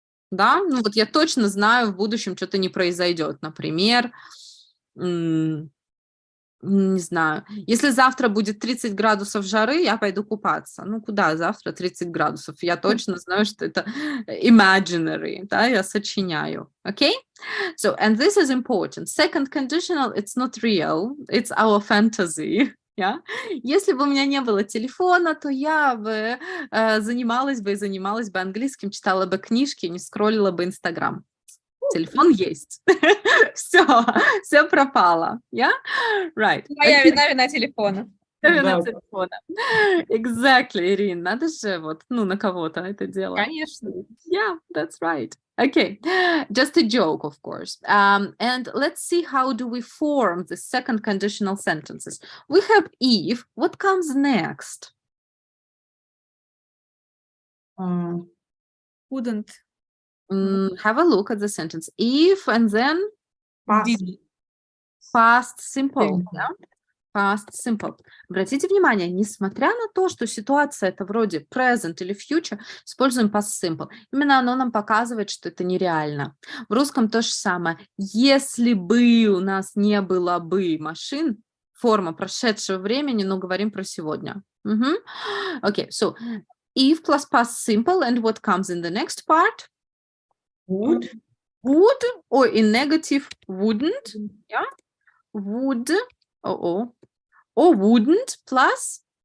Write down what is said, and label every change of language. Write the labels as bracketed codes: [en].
[ru] Да, ну вот я точно знаю, в будущем что-то не произойдет. Например, не знаю, если завтра будет 30 градусов жары, я пойду купаться. Ну, куда завтра 30 градусов? Я точно знаю, что это [en] imaginary, [ru] да, я сочиняю. [en] Okay? So, and this is important. Second conditional, it's not real, it's our fantasy. Yeah? [ru] Если бы у меня не было телефона, то я бы занималась бы английским, читала бы книжки, не скроллила бы Инстаграм. Телефон есть. все пропало. [en] Yeah? Right. [ru] Моя вина телефона. Вина телефона. [en] Exactly, Ирин. [ru] Надо же вот, ну, на кого-то это дело. Конечно. [en] Yeah, that's right. Okay, just a joke, of course. And let's see how do we form the second conditional sentences. We have if. What comes next? Wouldn't. Have a look at the sentence. If and then Past. Past simple. Simple. Yeah? Past simple. [ru] Обратите внимание, несмотря на то, что ситуация это вроде present или future, используем past simple. Именно оно нам показывает, что это нереально. В русском то же самое. Если бы у нас не было бы машин, форма прошедшего времени, но говорим про сегодня. [en] Okay, so if plus past simple, and what comes in the next part? Would. Would, or in negative, wouldn't. Yeah, would. Or wouldn't plus